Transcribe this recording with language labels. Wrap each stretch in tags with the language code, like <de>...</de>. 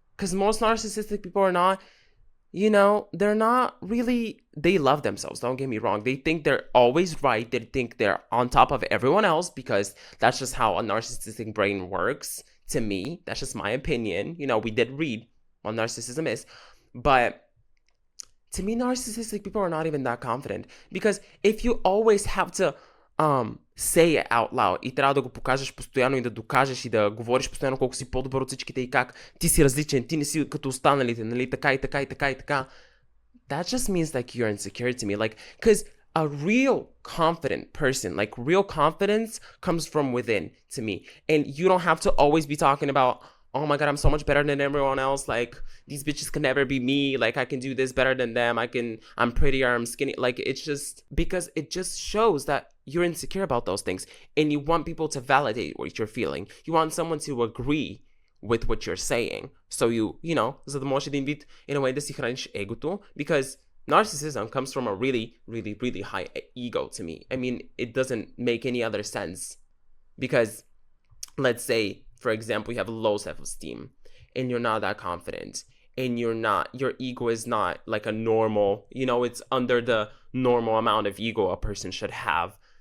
<en>Because most narcissistic people are not, they're not really, they love themselves. Don't get me wrong. They think they're always right. They think they're on top of everyone else, because that's just how a narcissistic brain works. To me, that's just my opinion. We did read what narcissism is. But to me, narcissistic people are not even that confident. Because if you always have to say it out loud</en> <bg>и трябва да го покажеш постоянно и да докажеш и да говориш постоянно колко си по-добър от всичките и как ти си различен, ти не си като останалите, нали, така и така и така и така.</bg> <en>That just means like you're insecure to me. Like, because a real confident person, like real confidence comes from within to me. And you don't have to always be talking about, oh my God, I'm so much better than everyone else. Like, these bitches can never be me. Like, I can do this better than them. I'm prettier, I'm skinny. Like, it's just, because it just shows that you're insecure about those things. And you want people to validate what you're feeling. You want someone to agree with what you're saying.</en> <bg>So за да можеш един вид,</bg> <en>in a way,</en> <bg>да си храниш егото.</bg> <en>Because narcissism comes from a really, really, really high ego to me. I mean, it doesn't make any other sense. Because, let's say, for example, you have low self-esteem and you're not that confident, and your ego is not like a normal, it's under the normal amount of ego a person should have.</en>